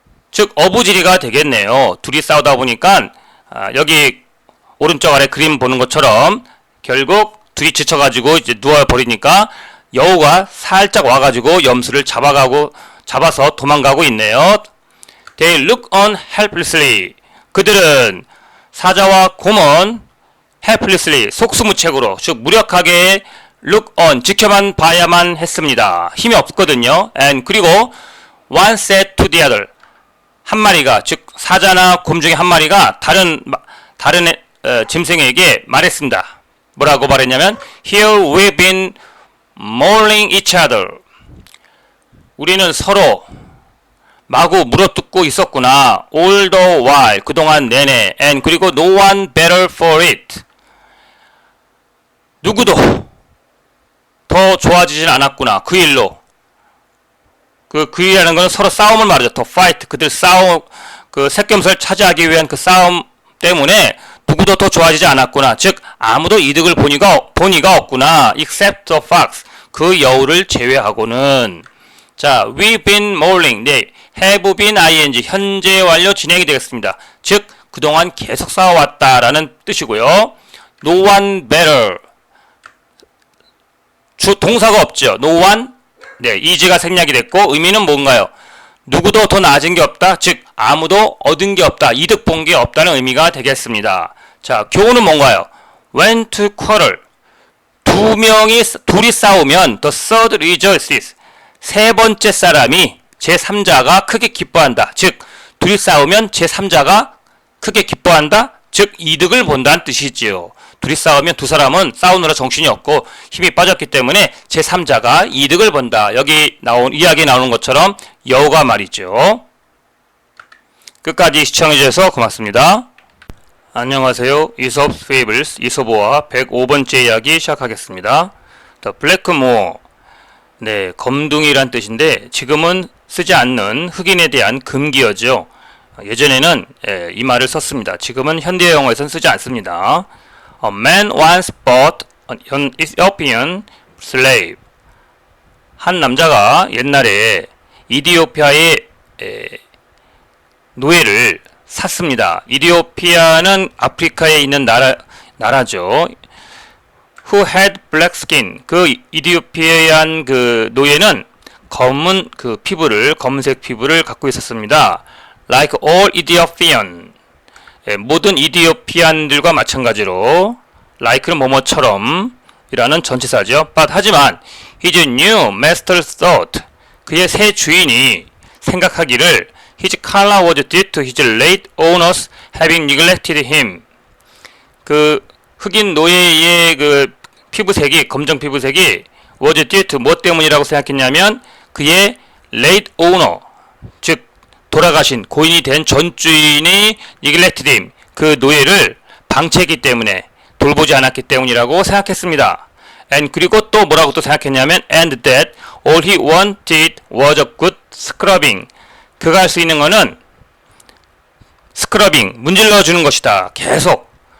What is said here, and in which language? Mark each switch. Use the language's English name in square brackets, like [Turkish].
[Korean] 즉 어부지리가 되겠네요. 둘이 싸우다 보니까 여기 오른쪽 아래 그림 보는 것처럼 결국 둘이 지쳐가지고 이제 누워버리니까 여우가 살짝 와가지고 염소를 잡아서 도망가고 있네요. [English] They look on helplessly. [Korean] 그들은 사자와 곰은 helplessly 속수무책으로 즉 무력하게 look on 지켜만 봐야만 했습니다. 힘이 없거든요. And 그리고 [English] one said to the other [Korean] 한 마리가 즉 사자나 곰 중에 한 마리가 다른 짐승에게 말했습니다. 뭐라고 말했냐면 [English] Here we've been mauling each other. [Korean] 우리는 서로 마구 물어뜯고 있었구나. [English] All the while [Korean] 그동안 내내 [English] and [Korean] 그리고 [English] no one better for it. [Korean] 누구도 더 좋아지진 않았구나. 그 일로. 그 일이라는 건 서로 싸움을 말하죠. [English] 더 fight. [Korean] 그들 싸움 그 새끼염소를 차지하기 위한 그 싸움 때문에 누구도 더 좋아지지 않았구나. 즉 아무도 이득을 보니가 없구나. [English] except the fox. [Korean] 그 여우를 제외하고는. [English] 자, we've been mauling. [Korean] 네, [English] have been ing [Korean] 현재 완료 진행이 되겠습니다. 즉 그동안 계속 싸워왔다라는 뜻이고요. [English] No one better. [Korean] 동사가 없죠. No one. 네, is가 생략이 됐고 의미는 뭔가요? 누구도 더 나아진 게 없다. 즉 아무도 얻은 게 없다. 이득 본 게 없다는 의미가 되겠습니다. 자, 교훈은 뭔가요? [English] When to quarrel. [Korean] 둘이 싸우면 [English] the third rejoices. [Korean] 세 번째 사람이 제3자가 크게 기뻐한다. 즉 둘이 싸우면 제3자가 크게 기뻐한다. 즉 이득을 본다는 뜻이지요. 둘이 싸우면 두 사람은 싸우느라 정신이 없고 힘이 빠졌기 때문에 제3자가 이득을 본다. 여기 이야기에 나오는 것처럼 여우가 말이죠. 끝까지 시청해주셔서 고맙습니다. 안녕하세요. 이솝 페이블스 이솝어와 105번째 이야기 시작하겠습니다. [English] The Blackmoor. [Korean] 네, 검둥이란 뜻인데 지금은 쓰지 않는 흑인에 대한 금기어죠. 예전에는 이 말을 썼습니다. 지금은 현대 영어에서는 쓰지 않습니다. [English] A man once bought an Ethiopian slave. [Korean] 한 남자가 옛날에 이디오피아의 노예를 샀습니다. 이디오피아는 아프리카에 있는 나라죠. [English] Who had black skin. [Korean] 그 이디오피아한 그 노예는 검은 그 검은색 피부를 갖고 있었습니다. [English] Like all Ethiopian. [Korean] 모든 이디오피안들과 마찬가지로 like는 뭐뭐처럼 이라는 전치사죠. [English] But [Korean] 하지만 [English] his new master thought [Korean] 그의 새 주인이 생각하기를 [English] his color was due to his late owners having neglected him. [Korean] 그 흑인 노예의 그 피부색이 검정 피부색이 [English] was due to [Korean] 뭐 때문이라고 생각했냐면 그의 late owner 즉 돌아가신 고인이 된 전 주인이 [English] neglected him [Korean] 그 노예를 방치했기 때문에 돌보지 않았기 때문이라고 생각했습니다. [English] And [Korean] 그리고 또 뭐라고 또 생각했냐면 [English] and that all he wanted was a good scrubbing. [Korean] 그가 할 수 있는 거는 스크러빙 문질러 주는 것이다. 계속.